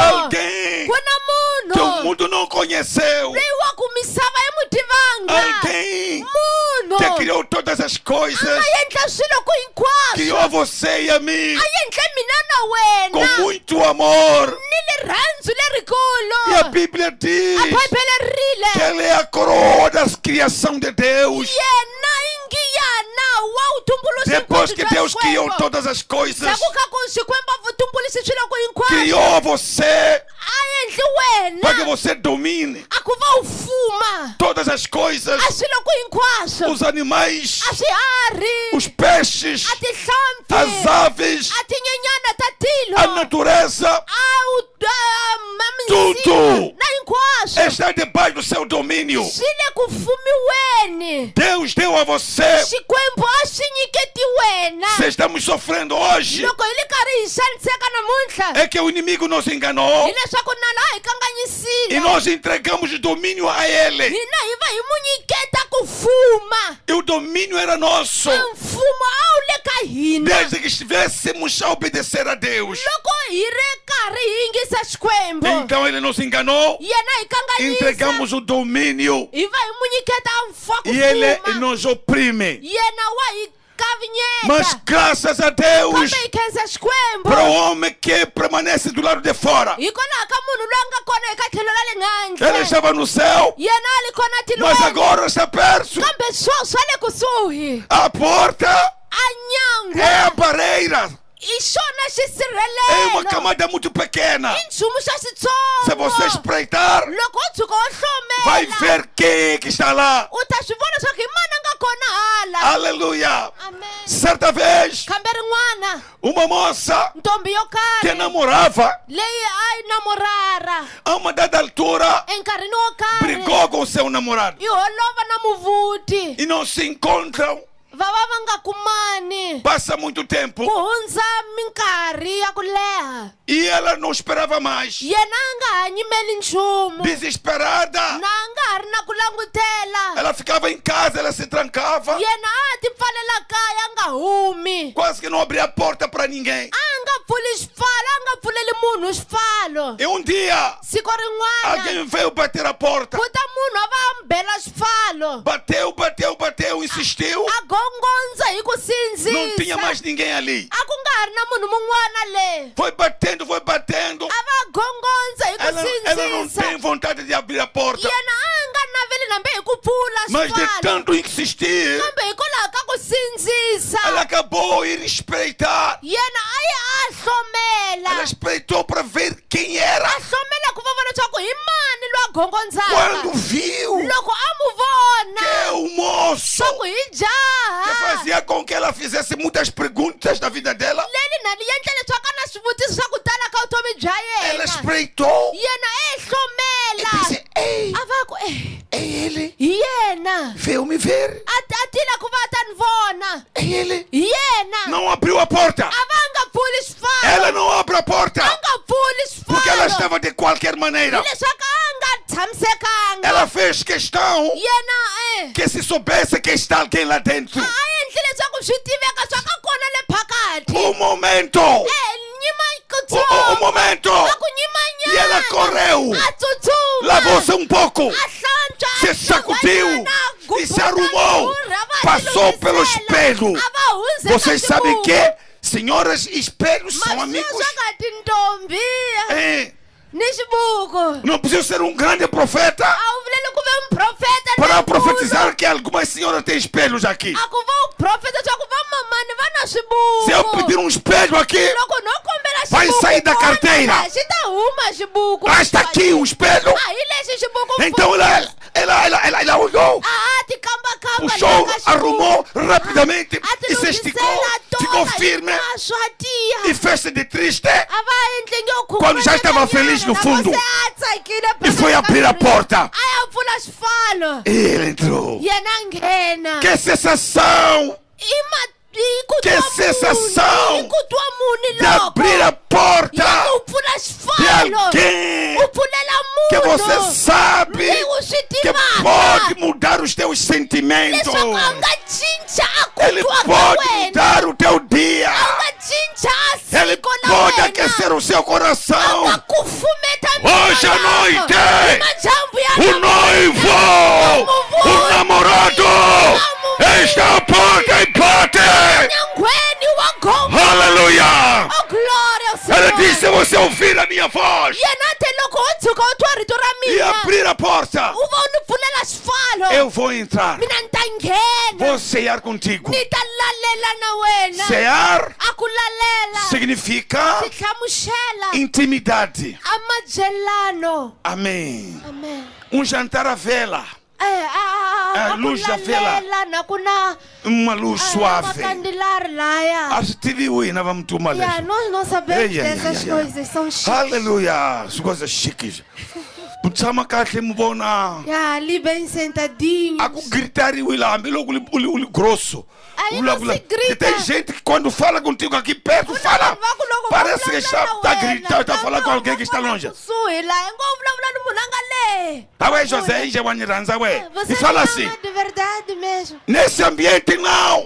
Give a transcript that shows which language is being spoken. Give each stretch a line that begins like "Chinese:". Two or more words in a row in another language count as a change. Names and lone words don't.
Portuguese: alguém
Tsonga: ku na
Portuguese: que o
Tsonga: munhu
Portuguese: mundo não conheceu,
Tsonga: loyi wa ku misava yi mu tivanga
Portuguese: alguém
Tsonga: munhu
Portuguese: que criou todas as a coisas,
Tsonga: nga endla swilo ku hinkwaswo
Portuguese: criou você e a mim
Tsonga: a endle mina na
Portuguese: com
Tsonga: wena
Portuguese: muito amor.
Tsonga: ni rirhandzu
Portuguese: E a
Tsonga: lerikulu
Portuguese: Bíblia diz
Tsonga: a bhayibhele ri rile
Portuguese: que ele é a coroa da criação de Deus.
Tsonga: yena ingiyana wa utumbuluxi
Portuguese: Depois que Deus criou todas as coisas,
Tsonga: sakuka ku xikwembu a vutumbuluxi swilo ku hinkwaswo
Portuguese: criou você
Tsonga: a endli
Portuguese: para que
Tsonga: wena
Portuguese: você domine
Tsonga: a ku va u fuma
Portuguese: todas as coisas,
Tsonga: a swilo ku hinkwaswo
Portuguese: os animais,
Tsonga: a swiharhi
Portuguese: os peixes,
Tsonga: a tihlampfi
Portuguese: as aves,
Tsonga: a tinyenyana ta tilo
Portuguese: a natureza, tudo
Tsonga: na hinkwaswo
Portuguese: está debaixo do seu domínio.
Tsonga: swi le ku fumiweni
Portuguese: Deus deu a você.
Tsonga: xikwembu a swi nyiketi wena
Portuguese: Se estamos sofrendo hoje,
Tsonga: loko hi le karhi hi xaniseka namuntlha
Portuguese: é que o inimigo nos enganou
Tsonga: hileswaku nala a hi e kanganyisile
Portuguese: nós entregamos o domínio a ele.
Tsonga: hina hi va hi mu nyiketa ku fuma
Portuguese: E o domínio era nosso
Tsonga: mfumo a wu le ka hina
Portuguese: desde que estivéssemos a obedecer a Deus.
Tsonga: loko hi ri karhi hi yingisa xikwembu
Portuguese: Então ele nos enganou,
Tsonga: yena hi kanganyisa
Portuguese: entregamos o domínio
Tsonga: hi va hi mu nyiketa mfa ku
Portuguese: e ele
Tsonga: fuma
Portuguese: nos oprime.
Tsonga: yena wa hi
Portuguese: Mas
Tsonga: kavinyeta
Portuguese: graças a Deus,
Tsonga: kambe hi khensa xikwembu
Portuguese: para o homem que permanece do lado de fora,
Tsonga: hikwalaho ka munhu loyi a nga kona eka tlhelo ra le
Portuguese: ele
Tsonga: nghandle
Portuguese: estava no céu,
Tsonga: yena a li kona
Portuguese: mas
Tsonga: tilweni
Portuguese: agora está perto.
Tsonga: kambe swa le kusuhi
Portuguese: A porta
Tsonga: a nyangu
Portuguese: é a barreira,
Tsonga: i xona
Portuguese: é uma
Tsonga: xisirhelelo
Portuguese: camada muito pequena.
Tsonga: i nchumu xa
Portuguese: Se você
Tsonga: xitsongo
Portuguese: espreitar,
Tsonga: loko u tshuka u
Portuguese: vai
Tsonga: hlomela
Portuguese: ver quem é que está lá.
Tsonga: u ta swi vona swa ku hi mani a nga kona hala
Portuguese: Aleluia.
Tsonga: amen
Portuguese: Certa vez,
Tsonga: kambe rin'wana
Portuguese: uma moça
Tsonga: ntombi yo
Portuguese: que
Tsonga: karhi
Portuguese: namorava,
Tsonga: leyi a yi namorara
Portuguese: a uma dada altura,
Tsonga: enkarhini wo karhi
Portuguese: brigou com seu namorado
Tsonga: yi holova na muvuti
Portuguese: e não se encontram.
Tsonga: va va va nga kumani
Portuguese: Passa muito tempo
Tsonga: ku hundza minkarhi ya ku leha
Portuguese: e ela não esperava mais.
Tsonga: yena a nga ha nyimeli nchumu
Portuguese: Desesperada,
Tsonga: na a nga ha ri na ku langutela
Portuguese: ela ficava em casa, ela se trancava,
Tsonga: yena a ti pfalela kaya a nga humi
Portuguese: quase que não abria a porta para ninguém.
Tsonga: a nga pfuli xipfalo a nga pfuleli munhu xipfalo
Portuguese: E um dia,
Tsonga: siku rin'wana
Portuguese: alguém veio bater a porta.
Tsonga: kuta munhu a va a mi bela xipfalo
Portuguese: Bateu, insistiu.
Tsonga: a gongondza hi ku
Portuguese: Não tinha
Tsonga: sindzisa
Portuguese: mais ninguém ali.
Tsonga: a ku nga ha ri na munhu mun'wana le
Portuguese: Foi batendo.
Tsonga: a va gongondza hi ku
Portuguese: Ela não
Tsonga: sindzisa
Portuguese: tem vontade de abrir a porta.
Tsonga: yena a nga naveli nambe hi ku pfula
Portuguese: Mas de
Tsonga: xipfalo
Portuguese: tanto insistir,
Tsonga: kambe hikwalaho ka ku sindzisa
Portuguese: ela acabou ir espreitar.
Tsonga: yena a ye a hlomela
Portuguese: Ela espreitou para ver quem era.
Tsonga: a hlomela ku va vona leswaku hi mani loyi a gongondzaka
Portuguese: Quando viu
Tsonga: loko a mu vona
Portuguese: que é o moço
Tsonga: swa ku hi
Portuguese: que
Tsonga: jaha
Portuguese: fazia com que ela fizesse muitas perguntas da vida dela,
Tsonga: leli na li endla leswaku a na swivutiso swa ku tala ka vutomi bya
Portuguese: ela
Tsonga: yena
Portuguese: espreitou
Tsonga: yena e e hlomela
Portuguese: disse: Ei,
Tsonga: a va ku
Portuguese: é ele.
Tsonga: hi yena
Portuguese: Veio me ver.
Tsonga: a tila ku va ta ni vona
Portuguese: É ele.
Tsonga: hi yena
Portuguese: Não abriu a porta.
Tsonga: a va nga pfuli xipfalo
Portuguese: Ela não abre a porta
Tsonga: a nga pfuli
Portuguese: porque ela
Tsonga: xipfalo
Portuguese: estava de qualquer maneira.
Tsonga: hileswaku a nga tshamisekanga
Portuguese: Ela fez questão
Tsonga: yena
Portuguese: que se soubesse que está alguém lá dentro.
Tsonga: a endli leswaku swi tiveka swa ka kona le phakathi
Portuguese: Um momento
Tsonga: hi tsutsuma
Portuguese: momento.
Tsonga: a ku nyimanyana
Portuguese: E ela correu,
Tsonga: a tsutsuma
Portuguese: lavou-se um pouco,
Tsonga: a hlantswa
Portuguese: se sacudiu e se arrumou, passou pelo espelho. Vocês sabem que, senhoras, espelhos são amigos.
Tsonga: masweswakati ntombi
Portuguese: É,
Tsonga: ni xibuku
Portuguese: não precisa ser um grande profeta
Tsonga: a wu vuleli ku ve muprofeta
Portuguese: para
Tsonga: lonkulu.
Portuguese: profetizar que algumas senhoras têm espelhos aqui.
Tsonga: a ku va uprofeta swa ku vamamani va na
Portuguese: Se eu
Tsonga: swibuku
Portuguese: pedir um espelho aqui,
Tsonga: loko no kombela
Portuguese: vai
Tsonga: xibuku
Portuguese: sair da carteira.
Tsonga: xi ta huma xibuku
Portuguese: está aqui o espelho.
Tsonga: a hi lexi xibuku
Portuguese: Então ela olhou,
Tsonga: a ti kambakamba
Portuguese: puxou, arrumou rapidamente e se esticou, ficou firme e fez-se de triste quando já estava feliz no fundo e foi abrir a porta.
Tsonga: aya pfula xifalo
Portuguese: E ele entrou.
Tsonga: yena a nghena
Portuguese: Que sensação Que sensação
Tsonga: i ku twa muni
Portuguese: de
Tsonga: loko
Portuguese: abrir a porta
Tsonga: yena u pfula
Portuguese: de
Tsonga: xifalo
Portuguese: alguém
Tsonga: u pfulela
Portuguese: que
Tsonga: munhu
Portuguese: você sabe
Tsonga: leyi u swi
Portuguese: que
Tsonga: tivaka
Portuguese: pode mudar os teus sentimentos.
Tsonga: leswaku a nga cinca a ku
Portuguese: Ele
Tsonga: twa ka
Portuguese: pode
Tsonga: wena
Portuguese: mudar o teu dia.
Tsonga: a nga cinca a
Portuguese: Ele
Tsonga: siku la
Portuguese: pode
Tsonga: wena
Portuguese: aquecer o seu
Tsonga: a nga
Portuguese: coração.
Tsonga: kufumeta
Portuguese: Hoje à noite,
Tsonga: hi majambu ya
Portuguese: o noivo, o namorado, está à porta e bate.
Tsonga: nyangweni wa goma
Portuguese: Aleluia! oh glória ao Ele Senhor disse: se você ouvir a minha voz
Tsonga: yena te loko u tshuka u twa rito ra
Portuguese: e
Tsonga: mina
Portuguese: abrir a porta,
Tsonga: u va u ni pfulela xifalo
Portuguese: eu vou entrar.
Tsonga: mina ni ta nghena
Portuguese: Vou cear contigo.
Tsonga: ni ta lalela na wena
Portuguese: Cear
Tsonga: a ku lalela
Portuguese: significa
Tsonga: swi hlamuxela
Portuguese: intimidade.
Tsonga: a mabyelano
Portuguese: Amém.
Tsonga: amen
Portuguese: Um jantar à vela,
Tsonga: a ku
Portuguese: luz da vela.
Tsonga: lalela na ku na
Portuguese: uma luz suave.
Tsonga: makandilari laya
Portuguese: A TV wina vamos tomar yeah, nós não sabemos Ei, ei, dessas ei, ei. coisas são chiques. Aleluia, as coisas chiques.
Tsonga: Tshama kahle mi vona
Portuguese: yeah, ali bem sentadinhos
Tsonga: a ku gritariwi laha hambiloko uli grosso.
Portuguese: Aí não se grita. E tem gente que quando fala contigo aqui perto, fala. Parece que está a gritar, está a falar com alguém que está longe. Tá ué, José, já vai ranza ué. Você E fala me assim, ama de verdade mesmo. nesse ambiente não.